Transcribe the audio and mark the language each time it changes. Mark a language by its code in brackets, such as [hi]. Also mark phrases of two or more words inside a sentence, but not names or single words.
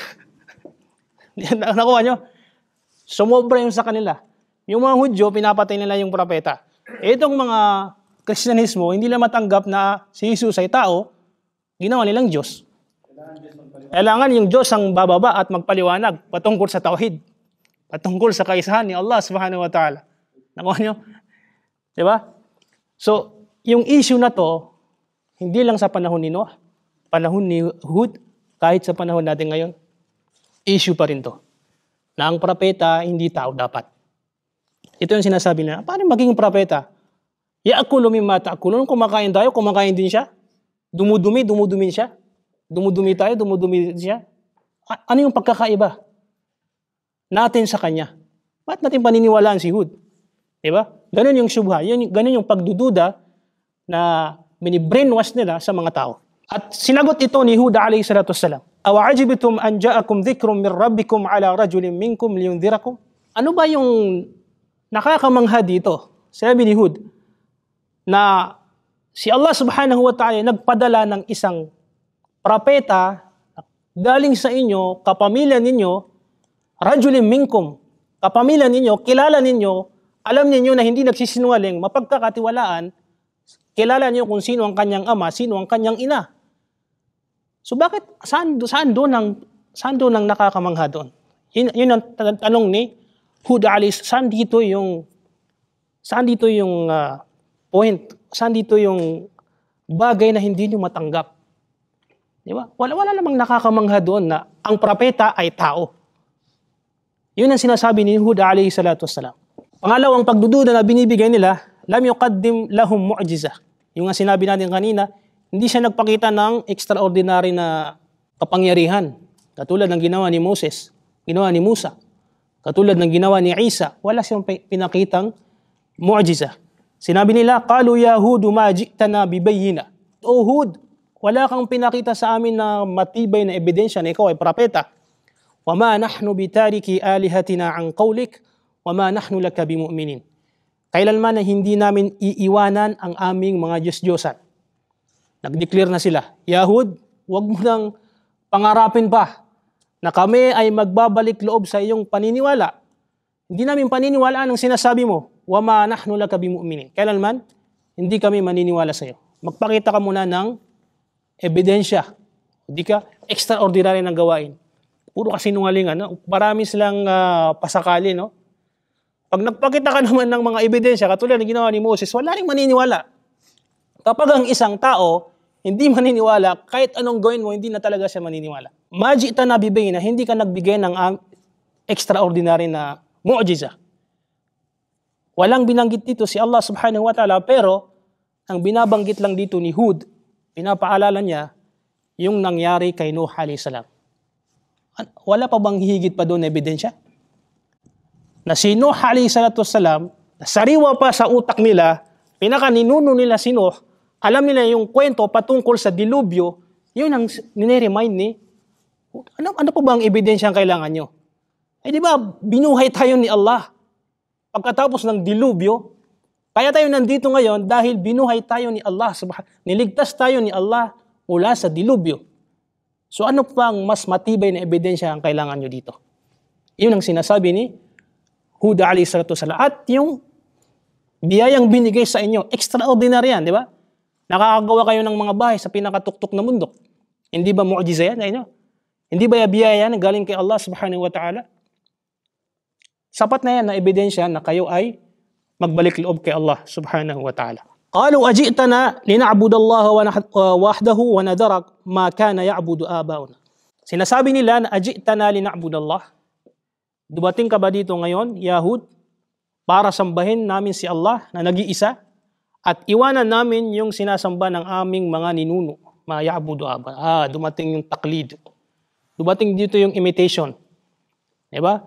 [tl] Nakuha nyo? Sumobra yung sa kanila. Yung mga Hudyo, pinapatay nila yung propeta. Itong mga Kristyanismo, hindi nila matanggap na si Jesus ay tao, ginawa nilang Diyos. Kailangan yung Diyos ang bababa at magpaliwanag patungkol sa tauhid. Patungkol sa kaisahan ni Allah [ar] سبحانه وتعالى. [tl] Nakuha nyo? Diba? So, yung issue na to, hindi lang sa panahon ni Noah, panahon ni Hud, kahit sa panahon natin ngayon, issue pa rin to. Na ang propeta, hindi tao dapat. Ito yung sinasabi nila, paano maging propeta? [ar] يأكل مما تأكلون, [tl] kumakain tayo, kumakain din siya. Dumudumi siya. Dumudumi tayo, dumudumi siya. Ano yung pagkakaiba natin sa kanya? Ba't natin paniniwalaan si Hud? Diba? Ganun yung syubha. Ganun yung pagdududa na mini-brainwash nila sa mga tao. At sinagot ito ni Hud [ar] عليه الصلاة والسلام. أوعجبتم أن جاءكم ذكر من ربكم على رجل منكم لينذركم? [tl] Ano ba yung nakakamangha dito? Sabi ni Hud na si Allah [ar] سبحانه وتعالى [tl] nagpadala ng isang propeta galing sa inyo, kapamilya ninyo, [ar] رجل منكم, [tl] kapamilya ninyo, kilala ninyo, alam ninyo na hindi nagsisinungaling, mapagkakatiwalaan, kilala niyo kung sino ang kanyang ama, sino ang kanyang ina. So bakit, saan doon ang nakakamangha doon? Yun ang tanong ni Hud alayhi, saan dito yung point, saan dito yung bagay na hindi nyo matanggap? Di ba? Wala namang nakakamangha doon na ang propeta ay tao. Yun ang sinasabi ni Hud [ar] عليه الصلاة والسلام. [tl] Pangalawang pagdududa na binibigay nila, [ar] لم يقدم لهم معجزة. [tl] Yung nga sinabi natin kanina, hindi siya nagpakita ng extraordinary na kapangyarihan. Katulad ng ginawa ni Moses, ginawa ni Musa. Katulad ng ginawa ni Isa, wala siyang pinakitang mu'jizah. Sinabi nila, [ar] قالوا يا هود ما جئتنا ببينة. [tl] O Hud, wala kang pinakita sa amin na matibay na ebidensya na ikaw ay propeta. [ar] وما نحن بتاركي آلهتنا عن قولك وما نحن لك بمؤمنين. [tl] Kailanman na hindi namin iiwanan ang aming mga Diyos-Diyosan. Nag-declare na sila, Yahud, wag mo nang pangarapin pa na kami ay magbabalik loob sa iyong paniniwala. Hindi namin paniniwalaan ang sinasabi mo, [ar] وما نحن لك بمؤمنين. [tl] Kailanman, hindi kami maniniwala sa iyo. Magpakita ka muna ng ebidensya. Hindi ka extraordinary ng gawain. Puro kasinungalingan. No? Marami silang pasakali. No? Pag nagpakita ka naman ng mga ebidensya, katulad ng ginawa ni Moses, wala rin maniniwala. Kapag ang isang tao, hindi maniniwala, kahit anong gawin mo, hindi na talaga siya maniniwala. Majita na bibigay na hindi ka nagbigay ng extraordinary na mu'jiza. Walang binanggit dito si Allah [ar] سبحانه وتعالى, [tl] pero ang binabanggit lang dito ni Hud, pinapaalala niya yung nangyari kay Nuh [ar] عليه السلام. [tl] Wala pa bang hihigit pa doon na ebidensya? Na si Nuh [ar] عليه الصلاة والسلام, [tl] sariwa pa sa utak nila, pinakaninuno nila si Nuh, alam nila yung kwento patungkol sa dilubyo, yun ang nire-remind ni, ano pa ba ang ebidensya ang kailangan nyo? Eh di ba, binuhay tayo ni Allah. Pagkatapos ng dilubyo, kaya tayo nandito ngayon dahil binuhay tayo ni Allah. Niligtas tayo ni Allah mula sa dilubyo. So ano pang mas matibay na ebidensya ang kailangan nyo dito? Yun ang sinasabi ni Hud [ar] عليه الصلاة والسلام. [tl] At yung biyayang binigay sa inyo, extraordinary yan, di ba? Nakakagawa kayo ng mga bahay sa pinakatuktok na bundok. Hindi ba mu'jiza yan? Hindi ba biyaya yan galing kay Allah [ar] سبحانه وتعالى? [tl] Sapat na yan na ebidensya na kayo ay magbalik loob kay Allah [ar] سبحانه وتعالى. قالوا أجئتنا لنعبد الله وحده ونذر ما كان يعبد آباؤنا. [tl] Sinasabi nila na [ar] أجئتنا لنعبد الله. [tl] Dumating ka ba dito ngayon, Yahud, para sambahin namin si Allah na nag-iisa at iwanan namin yung sinasamba ng aming mga ninuno, mga [ar] يعبد آباء. [tl] Dumating yung taklid. Dumating dito yung imitation. Diba?